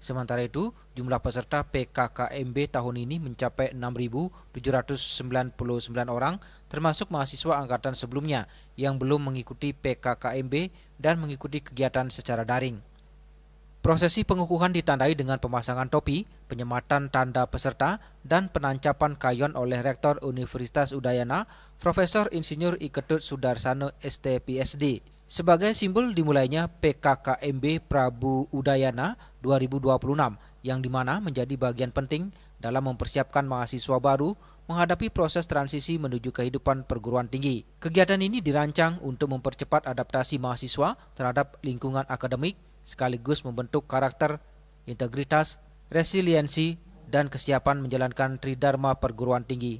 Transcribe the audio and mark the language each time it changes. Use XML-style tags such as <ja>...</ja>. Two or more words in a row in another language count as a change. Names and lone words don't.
<id>Sementara itu, jumlah peserta PKKMB tahun ini mencapai 6.799 orang, termasuk mahasiswa angkatan sebelumnya yang belum mengikuti PKKMB dan mengikuti kegiatan secara daring. Prosesi pengukuhan ditandai dengan pemasangan topi, penyematan tanda peserta, dan penancapan kayon oleh Rektor Universitas Udayana, Profesor Insinyur I Ketut Sudarsana ST.PhD. Sebagai simbol dimulainya PKKMB Prabu Udayana 2026 yang dimana menjadi bagian penting dalam mempersiapkan mahasiswa baru menghadapi proses transisi menuju kehidupan perguruan tinggi. Kegiatan ini dirancang untuk mempercepat adaptasi mahasiswa terhadap lingkungan akademik sekaligus membentuk karakter, integritas, resiliensi, dan kesiapan menjalankan tridharma perguruan tinggi.</id>